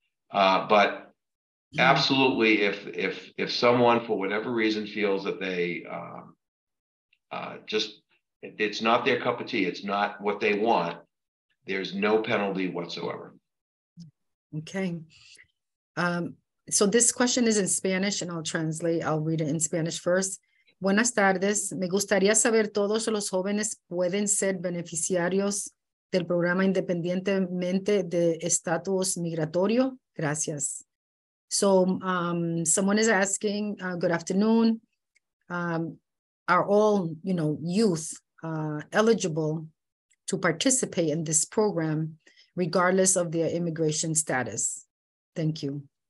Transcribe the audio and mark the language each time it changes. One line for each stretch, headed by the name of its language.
English: But absolutely, if someone for whatever reason feels that they just, it's not their cup of tea, it's not what they want, there's no penalty whatsoever. Okay. So this question is in Spanish, and I'll translate. I'll read it in Spanish first.
Spanish: Buenas tardes. Me gustaría saber, ¿todos los jóvenes pueden ser beneficiarios del programa independientemente de estatus migratorio? Gracias.
English: So someone is asking, good afternoon. Are all, youth eligible to participate in this program regardless of their immigration status? Thank you.